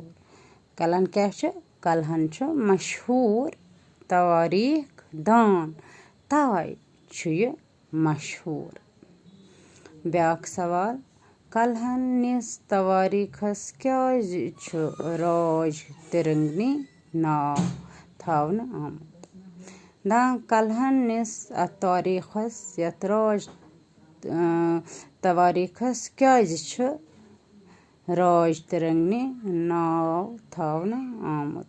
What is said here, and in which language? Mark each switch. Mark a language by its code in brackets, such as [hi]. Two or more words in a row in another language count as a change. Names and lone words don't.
[ks] कलहन क्या कलहन मशहूर तवारीख दान तवे मशहूर। ब्याक सवाल कलहन निस तवारीखस क्या राज तिरंगनी नाव थावन आमद। कलहन निस तारीखस यथ राज तवारीखस क्या राज तिरंगनी नाव थावन आमद।